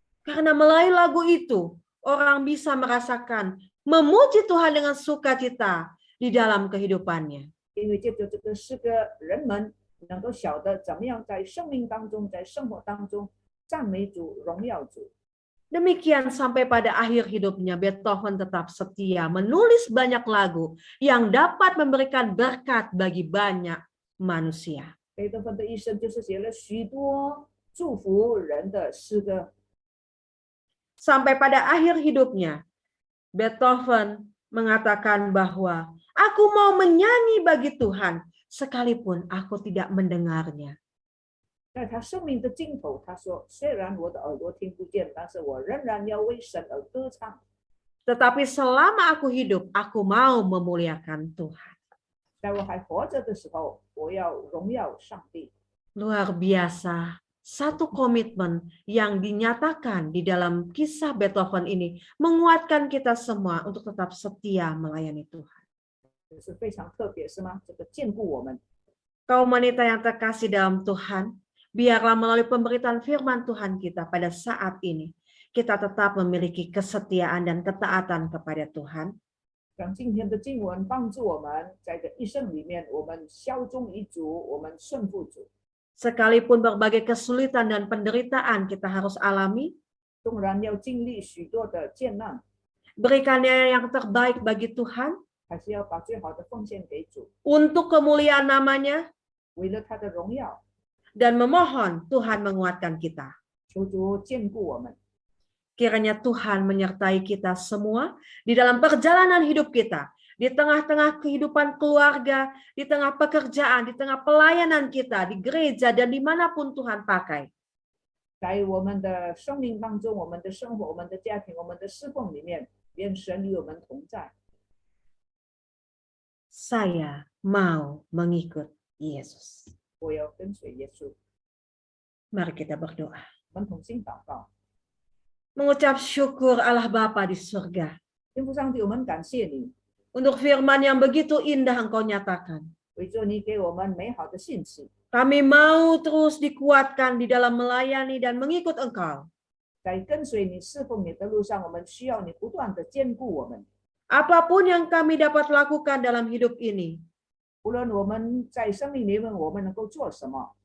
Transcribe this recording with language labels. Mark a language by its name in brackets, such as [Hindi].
[Indonesian] Karena melalui lagu itu, orang bisa merasakan memuji Tuhan dengan sukacita di dalam kehidupannya. [Chinese] 因为借着这个诗歌，人们能够晓得怎么样在生命当中、在生活当中赞美主、荣耀主。 [Indonesian] Demikian sampai pada akhir hidupnya Beethoven tetap setia menulis banyak lagu yang dapat memberikan berkat bagi banyak manusia. [Chinese] 贝多芬的一生就是写了许多祝福人的诗歌。 [Indonesian] Sampai pada akhir hidupnya, Beethoven mengatakan bahwa aku mau menyanyi bagi Tuhan sekalipun aku tidak mendengarnya. [Chinese] 在他生命的尽头，他说：“虽然我的耳朵听不见，但是我仍然要为神而歌唱。 [Indonesian] Tetapi selama aku hidup, aku mau memuliakan Tuhan. [Chinese] 在我还活着的时候，我要荣耀上帝。” [Indonesian] Luar biasa, satu komitmen yang dinyatakan di dalam kisah Beethoven ini menguatkan kita semua untuk tetap setia melayani Tuhan. [Chinese] 这是非常特别，是吗？这个眷顾我们。 [Indonesian] Kaum wanita yang terkasih dalam Tuhan, biarlah melalui pemberitaan firman Tuhan kita pada saat ini, kita tetap memiliki kesetiaan dan ketaatan kepada Tuhan. [Chinese] 让今天的经文帮助我们，在这一生里面，我们效忠于主，我们顺服主。 [Indonesian] Sekalipun berbagai kesulitan dan penderitaan kita harus alami, [Chinese] 纵然要经历许多的艰难， [Indonesian] berikannya yang terbaik bagi Tuhan, [Chinese] 还是要把最好的奉献给主， [Indonesian] untuk kemuliaan namanya, [Chinese] 为了他的荣耀， [Indonesian] dan memohon Tuhan menguatkan kita. [Chinese] 求主眷顾我们。 [Indonesian] Kiranya Tuhan menyertai kita semua di dalam perjalanan hidup kita, di tengah-tengah kehidupan keluarga, di tengah pekerjaan, di tengah pelayanan kita, di gereja, dan dimanapun Tuhan pakai. [Chinese] 在我们的生命当中，我们的生活、我们的家庭、我们的侍奉里面，愿神与我们同在。 [Indonesian] Saya mau mengikut Yesus. [Chinese] 我要跟随耶稣。 [Indonesian] Mari kita berdoa. [Chinese] 我们同心祷告， [Indonesian] Mengucap syukur Allah Bapa di surga [Chinese] 天父上帝，我们感谢你， [Indonesian] untuk firman yang begitu indah Engkau nyatakan. [Chinese] 为着你给我们美好的信息， [Indonesian] Kami mau terus dikuatkan di dalam melayani dan mengikut Engkau. [Chinese] 在跟随你、侍奉你的路上，我们需要你不断的兼顾我们。 [Indonesian] Apapun yang kami dapat lakukan dalam hidup ini, [Chinese] 无论我们在生命里面我们能够做什么，